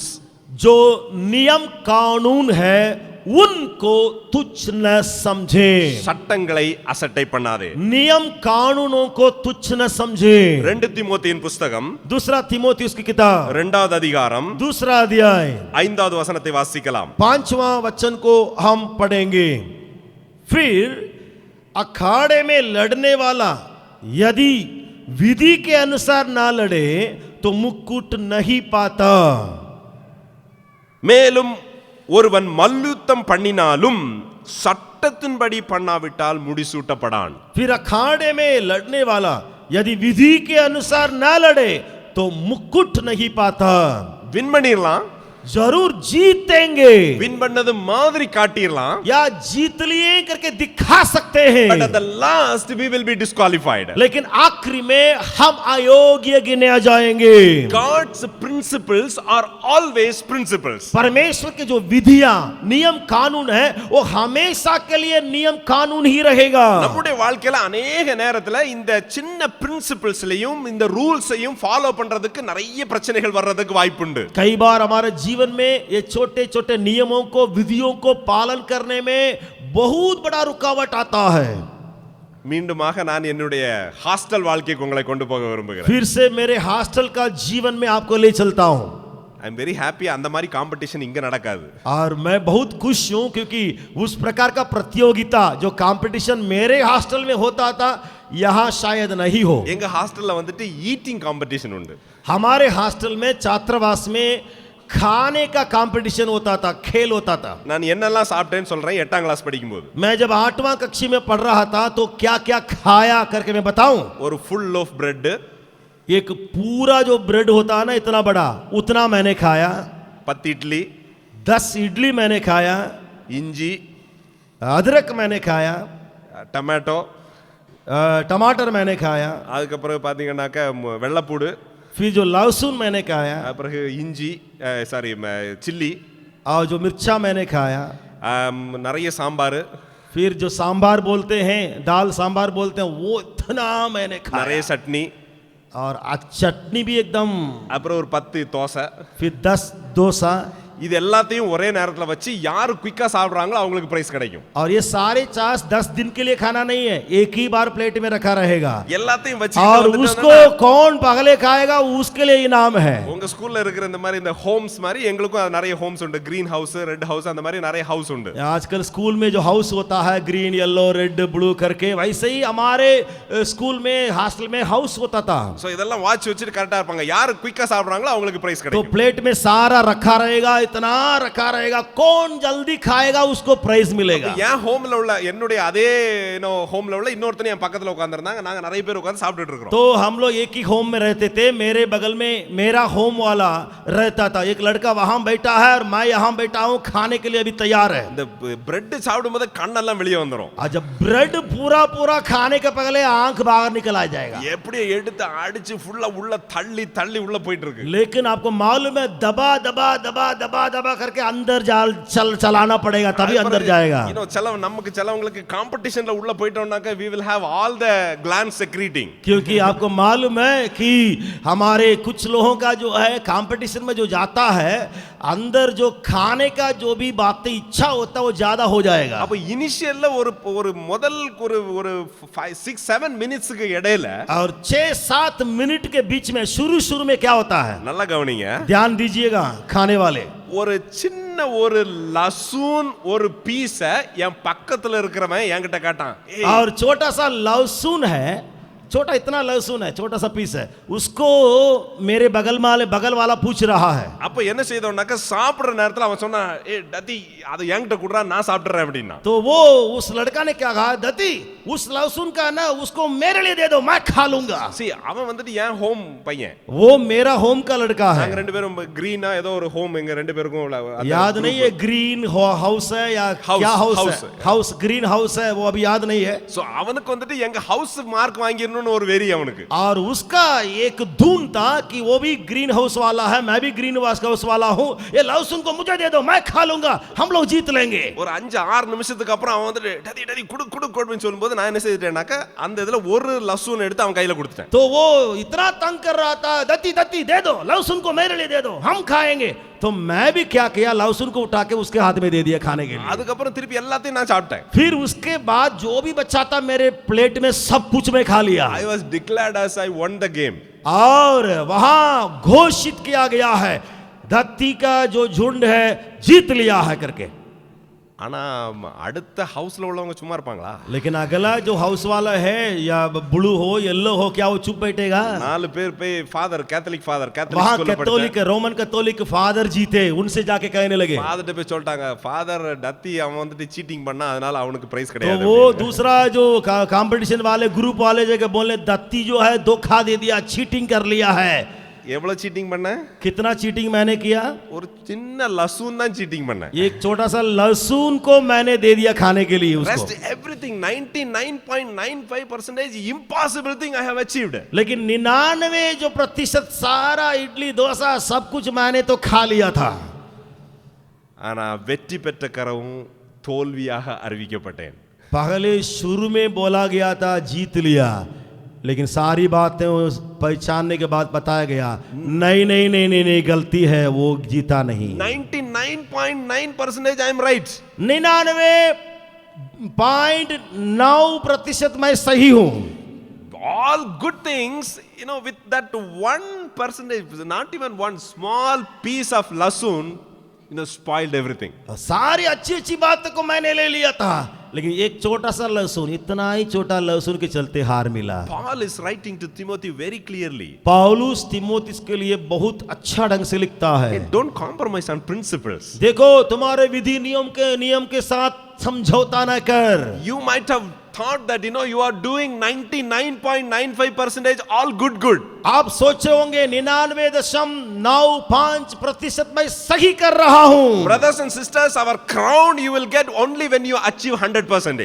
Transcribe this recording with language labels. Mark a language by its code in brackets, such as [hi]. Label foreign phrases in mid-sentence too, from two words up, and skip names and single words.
[hi] जो नियम कानून है उनको तुच्छ न समझे। [ta] சட்டங்களை அசட்டை பண்ணாதே. [hi] नियम कानूनों को तुच्छ न समझे। [ta] 2 தீமோத்தேயின் புத்தகம் [hi] दूसरा तीमोथेयुस की किताब [ta] 2வது அதிகாரம் [hi] 2 अध्याय [ta] 5வது வசனத்தை வாசிக்கலாம். [hi] 5वां वचन को हम पढ़ेंगे। फिर अखाड़े में लड़ने वाला यदि विधि के अनुसार ना लड़े तो मुकुट नहीं पाता। [ta] மேலும் ஒருவன் மல்யுத்தம் பண்ணினாலும் சட்டத்தின்படி பண்ணாவிட்டால் முடிசூட்டப்படான். [hi] फिर अखाड़े में लड़ने वाला यदि विधि के अनुसार ना लड़े तो मुकुट नहीं पाता। [ta] வின் பண்ணிரலாம், [hi] जरूर जीतेंगे [ta] வின் பண்ணது மாதிரி காட்டிடலாம், [hi] या जीत लिए करके दिखा सकते हैं, [en] but at the last we will be disqualified. [hi] लेकिन आखिरी में हम अयोग्य गिने जाएंगे। [en] God's principles are always principles. [hi] परमेश्वर के जो विधियां नियम कानून है वो हमेशा के लिए नियम कानून ही रहेगा। [ta] நம்முடைய வாழ்க்கையில अनेक நேரத்துல இந்த சின்ன பிரின்சிபல்ஸ்லயும் இந்த ரூல்ஸையும் ஃபாலோ பண்றதுக்கு நிறைய பிரச்சனைகள் வர்றதுக்கு வாய்ப்புண்டு. [hi] कई बार हमारे जीवन में ये छोटे छोटे नियमों को विधियों को पालन करने में बहुत बड़ा रुकावट आता है। [ta] மீண்டுமாக நான் என்னுடைய ஹாஸ்டல் வாழ்க்கைக்கு உங்களை கொண்டு போக விரும்புகிறேன். [hi] फिर से मेरे हॉस्टल का जीवन में आपको ले चलता हूं। [en] I am very happy, [ta] அந்த மாதிரி காம்படிஷன் இங்க நடக்காது. [hi] और मैं बहुत खुश हूं क्योंकि उस प्रकार का प्रतियोगिता जो कंपटीशन मेरे हॉस्टल में होता था यहाँ शायद नहीं हो। [ta] எங்க ஹாஸ்டல்ல வந்துட்டு [en] eating competition [ta] உண்டு. [hi] हमारे हॉस्टल में छात्रावास में खाने का कंपटीशन होता था, खेल होता था। [ta] நான் என்னெல்லாம் சாப்பிட்டேன்னு சொல்றேன் 8ஆம் கிளாஸ் படிக்கும்போது. [hi] मैं जब 8वां कक्षा में पढ़ रहा था तो क्या क्या खाया करके मैं बताऊं। [en] ஒரு full loaf bread, [hi] एक पूरा जो ब्रेड होता है ना इतना बड़ा, उतना मैंने खाया। [ta] 10 இட்லி, [hi] 10 इडली मैंने खाया, [ta] இஞ்சி, [hi] अदरक मैंने खाया, [ta] டொமேட்டோ, [hi] टमाटर मैंने खाया, [ta] அதுக்கப்புறம் பாத்தீங்கன்னாக்க வெள்ளைப்பூடு, [hi] फिर जो लहसुन मैंने खाया, [ta] அப்புறம் இஞ்சி, [en] sorry chilli, [hi] और जो मिर्चा मैंने खाया, [ta] நிறைய சாம்பார், [hi] फिर जो सांबार बोलते हैं, दाल सांबार बोलते हैं, वो इतना मैंने खाया, [ta] நிறைய சட்னி, [hi] और चटनी भी एकदम, [ta] அப்புறம் ஒரு 10 தோசை. [hi] फिर 10 डोसा। [ta] இது எல்லாத்தையும் ஒரே நேரத்துல வச்சு யாரு குயிக்கா சாப்பிடுறாங்களோ அவங்களுக்கு பிரைஸ் கிடைக்கும். [hi] और ये सारे चास 10 दिन के लिए खाना नहीं है, एक ही बार प्लेट में रखा रहेगा, [ta] எல்லாத்தையும் வச்சு [hi] और उसको कौन पगले खाएगा उसके लिए इनाम है। [ta] உங்க ஸ்கூல்ல இருக்கிற இந்த மாதிரி இந்த ஹோம்ஸ் மாதிரி எங்களுக்கும் நிறைய ஹோம்ஸ் உண்டு. [en] green house, red house, [ta] அந்த மாதிரி நிறைய ஹவுஸ் உண்டு. [hi] आजकल स्कूल में जो हाउस होता है [en] green yellow red blue [hi] करके, वैसे ही हमारे स्कूल में हॉस्टल में हाउस होता था। [ta] சோ இதெல்லாம் வாட்ச் வச்சிட்டு கரெக்ட்டா இருப்பாங்க. யாரு குயிக்கா சாப்பிடுறாங்களோ அவங்களுக்கு பிரைஸ் [hi] तो [ta] கிடைக்கும். [hi] प्लेट में सारा रखा रहेगा, इतना रखा रहेगा, कौन जल्दी खाएगा उसको प्राइज मिलेगा। [ta] என் ஹோம்ல உள்ள என்னுடைய அதே ஹோம்ல உள்ள இன்னொருத்தன் என் பக்கத்துல உட்கார்ந்திருந்தாங்க. நாங்க நிறைய பேர் உட்கார்ந்து சாப்பிட்டுட்டு இருக்கோம். [hi] तो हम लोग एक ही होम में रहते थे, मेरे बगल में मेरा होम वाला रहता था, एक लड़का वहां बैठा है और मैं यहां बैठा हूं, खाने के लिए अभी तैयार है। [ta] இந்த பிரெட் சாப்பிடும்போது கண்ணெல்லாம் வெளியே வந்துரும். [hi] और जब ब्रेड पूरा पूरा खाने के पगले आंख बाहर निकल आ जाएगा। [ta] எப்படி எடுத்து அடிச்சு ஃபுல்லா உள்ள தள்ளி தள்ளி உள்ள போயிட்டு இருக்கு. [hi] लेकिन आपको मालूम है दबा दबा दबा दबा दबा करके अंदर चलाना पड़ेगा, तभी अंदर जाएगा। [ta] நமக்கு சிலவங்களுக்கு காம்படிஷன்ல உள்ள போயிட்டோம்னாக்க [en] we will have all the glands secreting. [hi] क्योंकि आपको मालूम है कि हमारे कुछ लोगों का जो है कंपटीशन में जो जाता है, अंदर जो खाने का जो भी बातें इच्छा होता है वो ज्यादा हो जाएगा। [ta] அப்ப இனிஷியல்ல ஒரு முதல் ஒரு 5-6-7 மினிட்ஸ்க்கு இடையில [hi] और 6-7 मिनट के बीच में शुरू में क्या होता है, [ta] நல்லா கவனிங்க, [hi] ध्यान दीजिएगा खाने वाले। [ta] ஒரு சின்ன ஒரு லசூன் ஒரு பீஸ என் பக்கத்துல இருக்கிறவன் என்கிட்ட காட்டான். [hi] और छोटा सा लहसुन है, छोटा इतना लहसुन है, छोटा सा पीस है, उसको मेरे बगल वाला पूछ रहा है। [ta] அப்ப என்ன செய்தோம்னாக்க சாப்பிடுற நேரத்துல அவன் சொன்னா, ஏ டதி அது என்கிட்ட குடுறா, நான் சாப்பிடுறேன் அப்படினா। [hi] तो वो उस लड़का ने क्या कहा, दती उस लहसुन का ना उसको मेरे लिए दे दो, मैं खा लूंगा। [ta] see அவன் வந்துட்டு என் ஹோம் பையன், [hi] वो मेरा होम का लड़का है। [ta] நாங்க ரெண்டு பேரும் கிரீனா ஏதோ ஒரு ஹோம் எங்க ரெண்டு பேருக்கும் [hi] याद नहीं है, [en] green house [hi] है या क्या हाउस है, [en] house green house [hi] है, वो अभी याद नहीं है। [ta] சோ அவனுக்கு வந்துட்டு எங்க ஹவுஸ் மார்க் வாங்கிரணும் ஒரு வெறி அவனுக்கு। [hi] और उसका एक धुन था कि वो भी [en] green house [hi] वाला है, मैं भी [en] green house [hi] वाला हूं, ये लहसुन को मुझे दे दो, मैं खा लूंगा, हम लोग जीत लेंगे। [ta] ஒரு 5-6 நிமிஷத்துக்கு அப்புறம் அவன் வந்து டதி டதி குடு குடுன்னு சொல்லும்போது நான் என்ன செய்துட்டேனாக்க அந்த இதுல ஒரு லஹசூன் எடுத்து அவன் கையில கொடுத்துட்டேன்। [hi] तो वो इतना तंग कर रहा था, दती दती दे दो, लहसुन को मेरे लिए दे दो, हम खाएंगे। तो मैं भी क्या किया, लहसुन को उठा के उसके हाथ में दे दिया खाने के लिए। [ta] அதுக்கப்புறம் திருப்பி எல்லாத்தையும் நான் சாப்பிட்டேன்। [hi] फिर उसके बाद जो भी बचा था मेरे प्लेट में सब कुछ मैं खा लिया। [en] I was declared as I won the game. [hi] और वहां घोषित किया गया है, दत्ती का जो झुंड है जीत लिया है करके। [ta] ஆனா அடுத்த ஹவுஸ்ல உள்ளவங்க சும்மா இருப்பாங்களா? [hi] लेकिन अगला जो हाउस वाला है या ब्लू हो येलो हो, क्या वो चुप बैठेगा? [ta] 4 பேர் போய் ஃபாதர் कैथोलिक [hi] वहां [ta] स्कूல்ல [en] Catholic Roman Catholic Father [hi] जीते, उनसे जाके कहने लगे। [ta] ஃபாதர்ட்ட போய் சொல்லிட்டாங்க, ஃபாதர் டத்தி அவன் வந்துட்டு चीटिंग பண்ணா, அதனால அவனுக்கு பிரைஸ் [hi] तो [ta] கிடையாது। [hi] वो दूसरा जो कंपटीशन वाले ग्रुप वाले जगह बोले, दत्ती जो है धोखा दे दिया, चीटिंग कर लिया है। [ta] எவ்வளவு சீட்டிங் பண்ண? [hi] कितना चीटिंग मैंने किया? [ta] ஒரு சின்ன லசூன் தான் சீட்டிங் பண்ண. [hi] एक छोटा सा लहसुन को मैंने दे दिया खाने के लिए उसको। [en] Rest everything 99.95% impossible thing I have achieved. [hi] लेकिन 99% सारा इडली डोसा सब कुछ मैंने तो खा लिया था। [ta] ஆனா வெற்றி பெற்ற கரவும் தோல்வியாக அறிவிக்கப்பட்டேன். [hi] पहले शुरू में बोला गया था जीत लिया, लेकिन सारी बातें पहचानने के बाद बताया गया नहीं नहीं नहीं नहीं नहीं गलती है, वो जीता नहीं। [en] 99.9% I am right. [hi] 99.9% मैं सही हूं। [en] All good things, with that 1%, not even one small piece of lasun, spoiled everything. [hi] सारी अच्छी अच्छी बातों को मैंने ले लिया था, लेकिन एक छोटा सा लहसुन, इतना ही छोटा लहसुन के चलते हार मिला। [en] Paul is writing to Timothy very clearly. [hi] पौलुस तिमोथियस के लिए बहुत अच्छा ढंग से लिखता है। [en] Hey, don't compromise on principles. [hi] देखो तुम्हारे विधि नियम के साथ समझौता न कर। [en] You might have thought that you are doing 99.95% all good. [hi] आप सोचे होंगे 99.95% मैं सही कर रहा हूं। [en] Brothers and sisters, our crown you will get only when you achieve 100%.